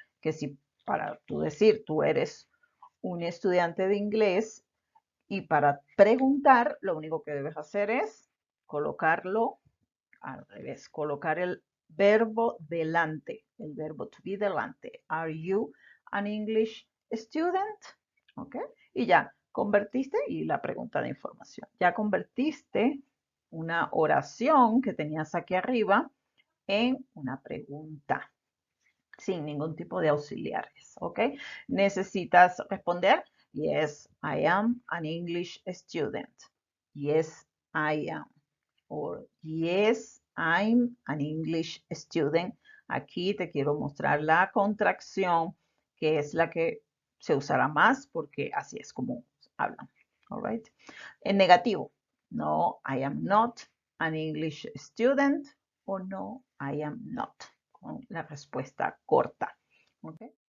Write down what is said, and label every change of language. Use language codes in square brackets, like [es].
[es] Que si para tú decir tú eres un estudiante de inglés Y para preguntar, lo único que debes hacer es colocarlo al revés, colocar el verbo delante, el verbo to be delante. [en] Are you an English student? ¿Ok? [es] Y ya convertiste, y la pregunta de información, ya convertiste una oración que tenías aquí arriba en una pregunta sin ningún tipo de auxiliares, ¿ok? Necesitas responder, [en] yes, I am an English student. Yes, I am. Or yes, I'm an English student. [es] Aquí te quiero mostrar la contracción, que es la que se usará más porque así es como hablan. [en] All right. [es] En negativo, [en] no, I am not an English student o no, I am not, [es] con la respuesta corta. [en] Okay.